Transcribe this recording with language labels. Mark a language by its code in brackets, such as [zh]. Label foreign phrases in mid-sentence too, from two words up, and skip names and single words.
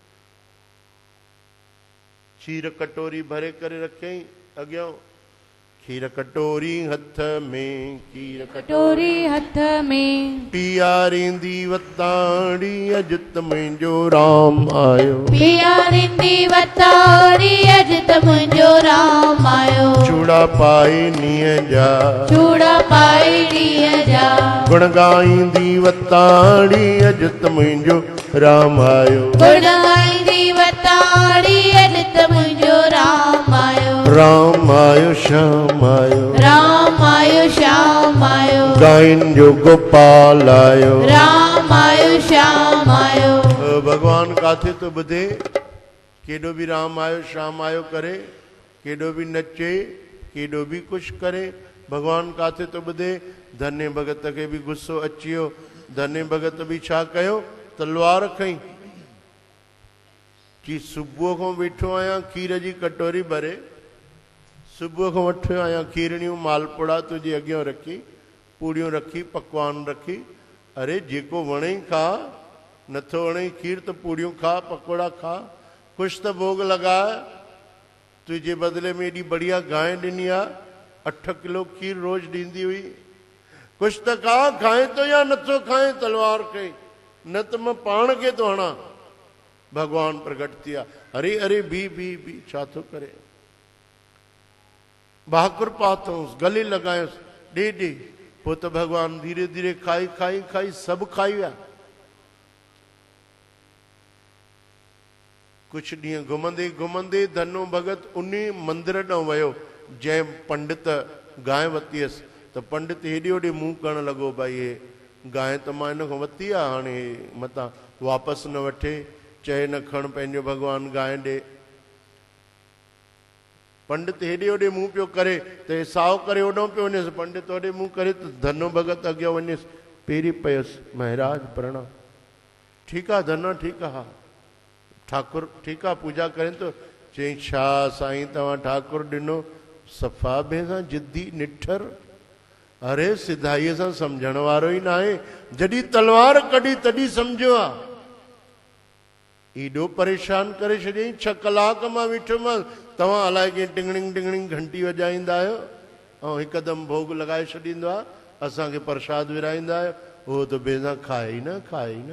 [sd] खीर कटोरी भरे करे रखियईं अॻियां, खीर कटोरी हथ में, खीर कटोरी हथ में, पीआरींदी वताड़ी अॼु त मुंहिंजो राम आयो। पीआरींदी वताड़ी अॼु त मुंहिंजो राम आयो। चूड़ा पाए नीअ जा, चूड़ा पाए ॾींहं जा, गुण ॻाईंदी वताड़ी अॼु त मुंहिंजो राम आयो। गुण ॻाईंदी वताड़ी अॼु त मुंहिंजो राम आयो। राम आयो श्याम आयो, राम आयो श्याम आयो, गायन जो गोपाल आयो। राम आयो श्याम आयो। भगवान काथे तो ॿुधे? केॾो बि राम आयो श्याम आयो करे, केॾो बि नचे, केॾो बि कुझु करे, भगवान काथे तो ॿुधे? धन्य भगत खे बि गुस्सो अची वियो। धन्य भगत बि छा कयो? तलवार खईं। कि सुबुह खां वेठो आहियां खीर जी कटोरी भरे, सुबुह खां वठी आहियां खीरनियूं मालपुड़ा तुंहिंजे अॻियां रखी, पूड़ियूं रखी, पकवान रखी। अरे जेको वणे खा, नथो वणे खीर त पूड़ियूं खा, पकोड़ा खा, कुछ त भोग लॻाए। [hi] तुझे बदले में [sd] एडी बढ़िया गाय ॾिनी आहे, 8 किलो खीर रोज ॾींदी हुई। कुछ त कहा खाए तो या नथो खाए तलवार के, न त मां पाण खे तो हणा। भगवान प्रगट थिया, अरे अरे बी छा थो करे। भाकुर पातोसि, गले लगायोसि, ॾे पोइ त भगवान धीरे धीरे खाई खाई खाई सभु खाई विया। कुछ ॾींहं घुमंदे घुमंदे धनो भगत उन मंदिर ॾांहुं वियो जंहिं पंडित गांइ वरिती हुयसि। त पंडित हेॾे होॾे मुंहुं करणु लॻो, भाई हे गांइ त मां हिन खां वरिती आहे, हाणे मतां वापसि न वठे, चए न खण पंहिंजो भगवान गांइ ॾे। पंडित हेॾे होॾे मुंहुं पियो करे त हे साओ करे होॾो पियो वञेसि, पंडित होॾे मुंहुं करे त धनो भगत अॻियां वञेसि, पेरी पयुसि, महाराज प्रणाम। ठीकु आहे धना, ठीकु आहे, हा ठाकुर ठीकु आहे, पूजा करें तो। चई छा साईं तव्हां ठाकुर ॾिनो, सफ़ा ॿिए सां जिद्दी निठर। अरे सिधाईअ सां सम्झण वारो ई न आहे, जॾहिं तलवार कढी तॾहिं सम्झो आहे। एॾो परेशान करे छॾियईं, 6 कलाक मां वेठोमांसि, तव्हां अलाए कीअं टिंगड़िंग टिंगड़िंग घंटी वॼाईंदा आहियो ऐं हिकदमि भोग लॻाए छॾींदो आहे, असांखे प्रसाद विराईंदा आहियो, उहो त ॿिए सां खाए ई न।